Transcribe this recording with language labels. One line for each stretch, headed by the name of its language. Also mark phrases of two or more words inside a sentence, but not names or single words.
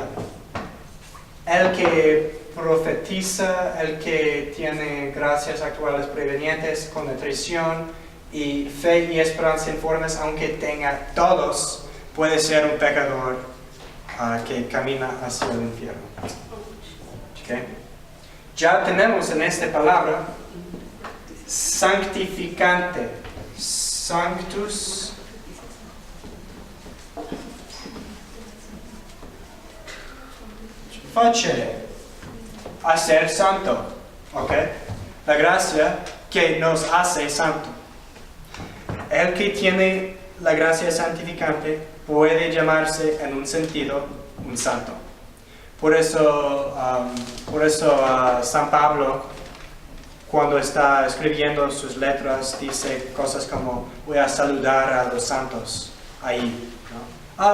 Spanish: El que profetiza, el que tiene gracias actuales prevenientes con nutrición y fe y esperanza informes, aunque tenga todos, puede ser un pecador que camina hacia el infierno. ¿Okay? Ya tenemos en esta palabra santificante,
Latin: sanctus, facere,
Spanish: hacer santo, ¿ok? La gracia que nos hace santo. El que tiene la gracia santificante puede llamarse en un sentido un santo. Por eso San Pablo, cuando está escribiendo sus letras, dice cosas como voy a saludar a los santos ahí, ¿no?